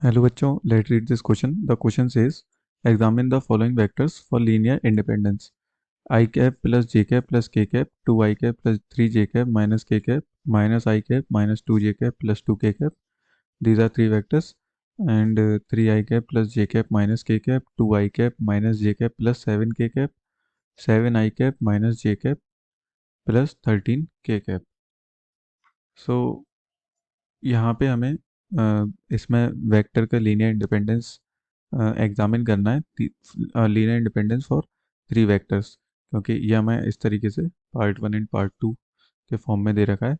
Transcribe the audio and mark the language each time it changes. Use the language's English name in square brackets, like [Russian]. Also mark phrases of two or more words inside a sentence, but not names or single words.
[English] Hello बच्चों, let's read this question. The question says, examine the following vectors for linear independence. I cap plus j cap plus k cap, 2 I cap plus 3 j cap minus k cap, minus I cap minus 2 j cap plus 2 k cap. These are three vectors. And 3 I cap plus j cap minus k cap, 2 I cap minus j cap plus 7 k cap, 7 I cap minus j cap plus 13 k cap. [Hindi] So यहाँ पे हमें इसमें वेक्टर का [English] linear independence [Hindi] एग्जामिन करना है, [English] linear independence for three vectors, [Hindi] क्योंकि ये हमें इस तरीके से [English] part one and part two [Hindi] के फॉर्म में दे रखा है।